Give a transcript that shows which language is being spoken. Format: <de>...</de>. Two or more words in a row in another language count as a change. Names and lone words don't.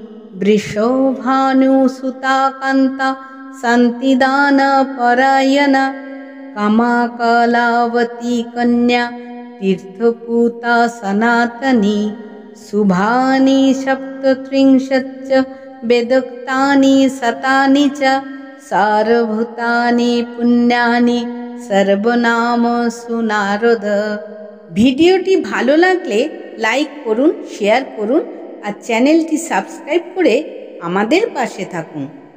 <sa>वृषभानुसुता कांता शांतिदान परायणा कामाकलावती कन्या तीर्थपूता सनातनी। शुभानि सप्तत्रिंशच्च वेदोक्तानि शतानि च सारभूतानि पुण्यानि सर्वनाम सुनारद।</sa> <bn>ভিডিওটি ভালো লাগলে লাইক করুন, শেয়ার করুন আর চ্যানেলটি সাবস্ক্রাইব করে আমাদের পাশে থাকুন।</bn>